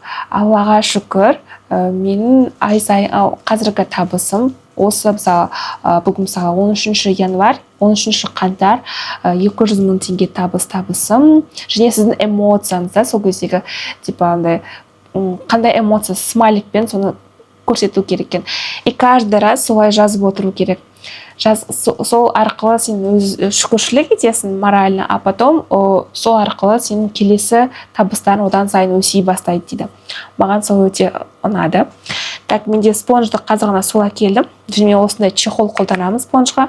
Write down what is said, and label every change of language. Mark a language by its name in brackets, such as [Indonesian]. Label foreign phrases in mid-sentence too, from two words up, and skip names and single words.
[Kazakh] Аллаға шүкір, менің ай сайын қазіргі табысым, осы мысалы, бүгін мысалы 13 январь, 13 қаңтар 200 мың теңге табысым, және сіздің эмоцияңызда сол кездегі, типа, қандай эмоция, смайликпен соны көрсету керек екен. [Russian] И каждый раз [Kazakh] солай жазып отыру керек. Сол арқылы сен өз шүкіршілік етесің [Russian] морально, а потом [Kazakh] сол арқылы сенің келесі табыстарын одан сайын өсей бастайды дейді. Маған сол өте ұнады. Так, менде спонжды қазірғана сол әкелдім. Және осындай чехол қолданамын спонжға.